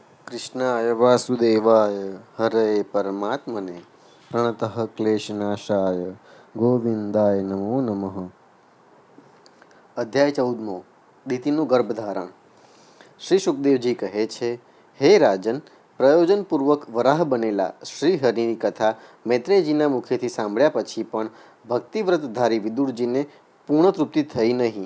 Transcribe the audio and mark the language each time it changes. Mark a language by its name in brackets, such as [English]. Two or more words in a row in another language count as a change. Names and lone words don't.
[Sanskrit] कृष्णाय वासुदेवाय हरे परमात्मने प्रणतः क्लेशनाशाय गोविंदाय नमो नमः। [Gujarati] અધ્યાય 14 દિતિનું ગર્ભધારણ। શ્રી સુખદેવજી કહે છે, હે રાજન, પ્રયોજનપૂર્વક વરાહ બનેલા શ્રી હરિની કથા મૈત્રેયજીના મુખેથી સાંભળ્યા પછી પણ ભક્તિવ્રતધારી વિદુરજીને પૂર્ણ તૃપ્તિ થઈ નહીં।